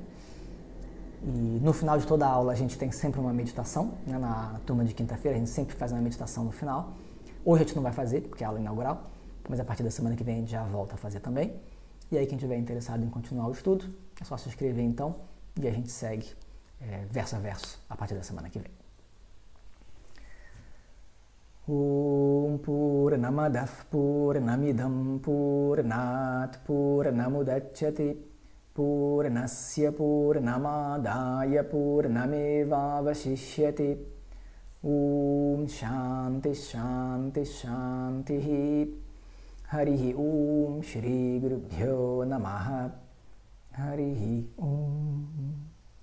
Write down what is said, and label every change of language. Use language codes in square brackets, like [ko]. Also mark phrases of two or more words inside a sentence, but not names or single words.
[pt] E no final de toda a aula a gente tem sempre uma meditação, né? Na turma de quinta-feira a gente sempre faz uma meditação no final. Hoje a gente não vai fazer, porque é a aula inaugural, mas a partir da semana que vem a gente já volta a fazer também. E aí quem estiver interessado em continuar o estudo, é só se inscrever então e a gente segue verso a verso a partir da semana que vem. [sa] ॐ पूर्णमदः पूर्णमिदं पूर्णात् पूर्णमुदच्यते पूर्णस्य पूर्णमादाय पूर्णमेवावशिष्यते ॐ शान्तिः शान्तिः शान्तिः हरिः ॐ श्रीगुरुभ्यो नमः हरिः ॐ